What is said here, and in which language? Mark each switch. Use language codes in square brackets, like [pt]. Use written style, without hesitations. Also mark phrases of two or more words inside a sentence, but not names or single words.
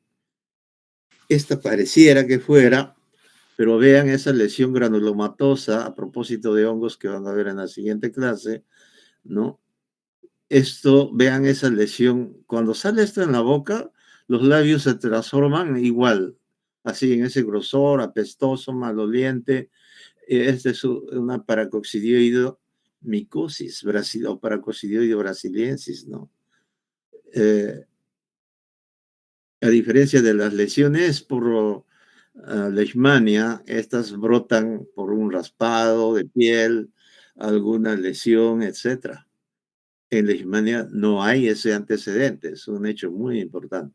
[es] Esta pareciera que fuera, pero vean esa lesión granulomatosa, a propósito de hongos que van a ver en la siguiente clase, ¿no? Esto, vean esa lesión, cuando sale esto en la boca, los labios se transforman igual, así en ese grosor, apestoso, maloliente. Esta es una paracoccidioido micosis, o paracoccidioido brasiliensis, ¿no? Eh, a diferencia de las lesiones por leishmania, estas brotan por un raspado de piel, alguna lesión, etcétera. En leishmania no hay ese antecedente, es un hecho muy importante.